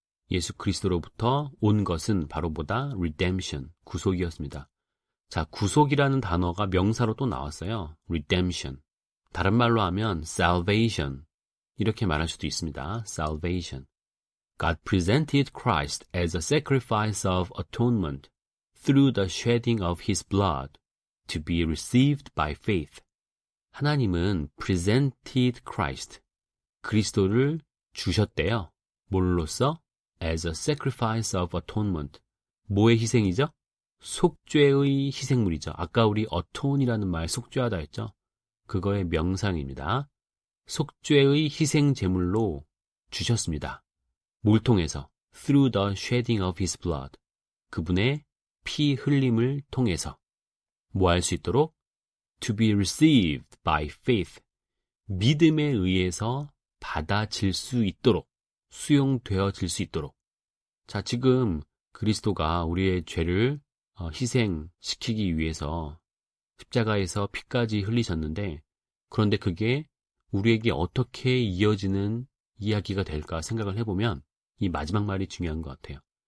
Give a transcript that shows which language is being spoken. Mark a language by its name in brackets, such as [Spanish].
[Korean] 예수 그리스도로부터 온 것은 바로 뭐다? redemption, 구속이었습니다. 자, 구속이라는 단어가 명사로 또 나왔어요. redemption. 다른 말로 하면 salvation. 이렇게 말할 수도 있습니다. [English] salvation. God presented Christ as a sacrifice of atonement through the shedding of his blood to be received by faith. [Korean] 하나님은 [English] presented Christ, [Korean] 그리스도를 주셨대요. 뭘로써? [English] as a sacrifice of atonement. [Korean] 뭐의 희생이죠? 속죄의 희생물이죠. 아까 우리 atone이라는 말 속죄하다 했죠. 그거의 명상입니다. 속죄의 희생 제물로 주셨습니다. 뭘 통해서? [English] through the shedding of his blood. [Korean] 그분의 피 흘림을 통해서 뭐 할 수 있도록? [English] to be received by faith. [Korean] 믿음에 의해서 받아질 수 있도록, 수용되어질 수 있도록. 자, 지금 그리스도가 우리의 죄를 희생시키기 위해서 십자가에서 피까지 흘리셨는데, 그런데 그게 우리에게 어떻게 이어지는 이야기가 될까 생각을 해보면 이 마지막 말이 중요한 것 같아요.